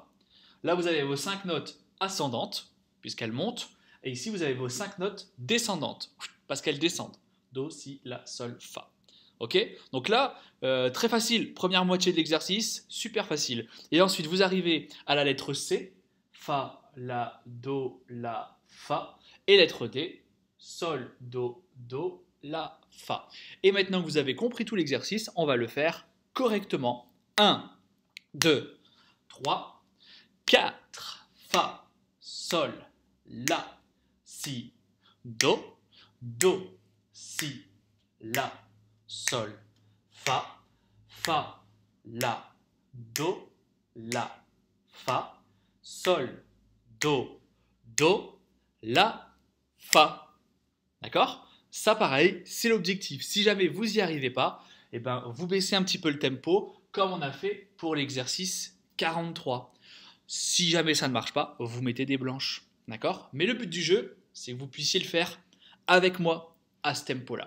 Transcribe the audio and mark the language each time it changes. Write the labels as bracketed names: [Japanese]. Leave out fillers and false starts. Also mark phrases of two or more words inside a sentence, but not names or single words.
[French] Là, vous avez vos 5 notes ascendantes, puisqu'elles montent. Et ici, vous avez vos 5 notes descendantes, parce qu'elles descendent. Do, si, la, sol, fa. Ok? Donc là, très facile. Première moitié de l'exercice, super facile. Et ensuite, vous arrivez à la lettre C. Fa, la, do, la, fa. Et lettre D. Sol, do, do, la, fa. Et maintenant que vous avez compris tout l'exercice, on va le faire correctement. 1, 2, 3, 4. Fa, sol, la, si, do, do, si, la, sol, fa, fa, la, do, la, fa, sol, do, do, la, fa. D'accord? Ça pareil, c'est l'objectif. Si jamais vous n'y arrivez pas, eh ben, vous baissez un petit peu le tempo comme on a fait pour l'exercice 43. Si jamais ça ne marche pas, vous mettez des blanches. D'accord? Mais le but du jeu, c'est que vous puissiez le faire avec moi à ce tempo-là.